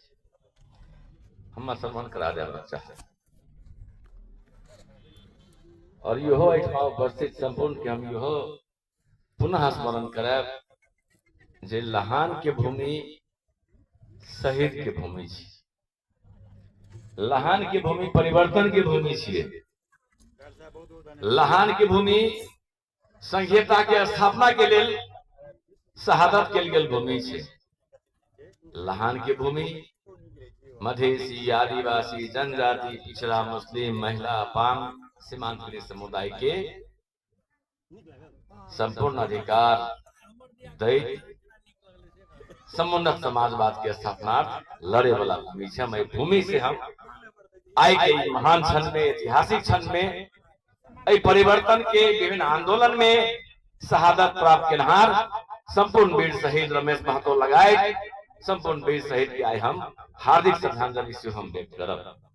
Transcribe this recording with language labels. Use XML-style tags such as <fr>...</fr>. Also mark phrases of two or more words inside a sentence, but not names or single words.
<mai>हम सम्मान करा दे बच्चा और यो उपस्थित संपूर्ण के हम यो पुनः स्मरण कराब जे लहान के भूमि शहीद के भूमि छी। लहान के भूमि परिवर्तन के भूमि छिए। लहान के भूमि संहिता के स्थापना के लेल शहादत के गेल भूमि छै। लहान के भूमि मधेसी, आदिवासी, जनजाति, पिछड़ा, मुस्लिम, महिला, अपांग, सीमांतरीय समुदाय के संपूर्ण अधिकार दैत समुन्नत समाजवाद के स्थापनार्थ लड़े वाला भूमि छै। हम भूमि से हम आई के महान क्षण में, ऐतिहासिक क्षण में, परिवर्तन के विभिन्न आंदोलन में शहादत प्राप्त केनहार संपूर्ण वीर शहीद रमेश महतो लगाए संपूर्ण वीर शहीद के आई हम हार्दिक श्रद्धांजलि से हम व्यक्त करब।</mai>